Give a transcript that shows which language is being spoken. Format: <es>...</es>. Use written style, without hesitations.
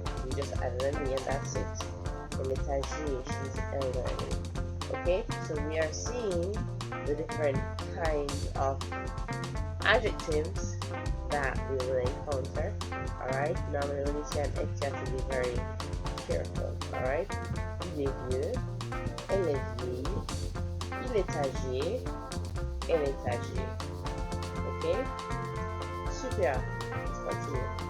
<en>We just added an E and that's it.</en> <fr>Elle est âgée,</fr> <en>she's elderly. Okay, so we are seeing the different kinds of adjectives that we will encounter. Alright, normally when you see an X, you have to be very careful.</en> <fr>Alright, il est vieux, elle est vieille, il est âgé, elle est âgée.</fr> <en>Okay, super. Let's continue.</en>